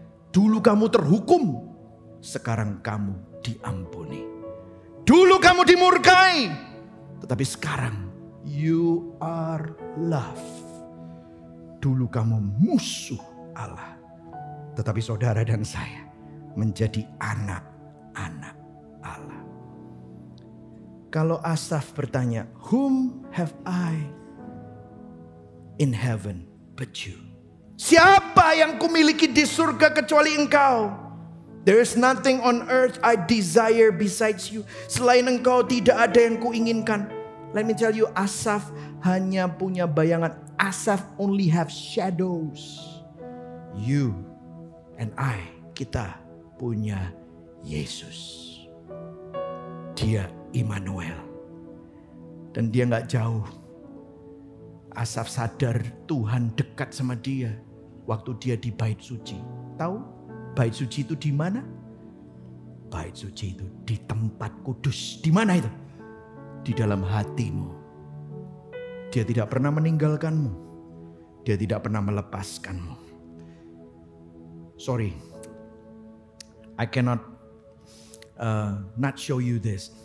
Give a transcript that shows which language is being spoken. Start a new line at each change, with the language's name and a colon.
Indonesian: Dulu kamu terhukum, sekarang kamu diampuni. Dulu kamu dimurkai, Tetapi sekarang
English: you are love.
Indonesian: Dulu kamu musuh Allah. Tetapi saudara dan saya menjadi anak-anak Allah. Kalau Asaf bertanya,
English: whom have I in heaven but you?
Indonesian: Siapa yang kumiliki di surga kecuali engkau?
English: There is nothing on earth I desire besides you.
Indonesian: Selain engkau tidak ada yang kuinginkan.
English: Let me tell you, Asaf
Indonesian: hanya punya bayangan.
English: Asaf only have shadows. You and I,
Indonesian: kita punya Yesus. Dia Immanuel. Dan dia gak jauh. Asaf sadar Tuhan dekat sama dia waktu dia di bait suci. Tahu bait suci itu di mana? Bait suci itu di tempat kudus. Di mana itu? Di dalam hatimu. Dia tidak pernah meninggalkanmu. Dia tidak pernah melepaskanmu.
English: Sorry, I cannot not show you this.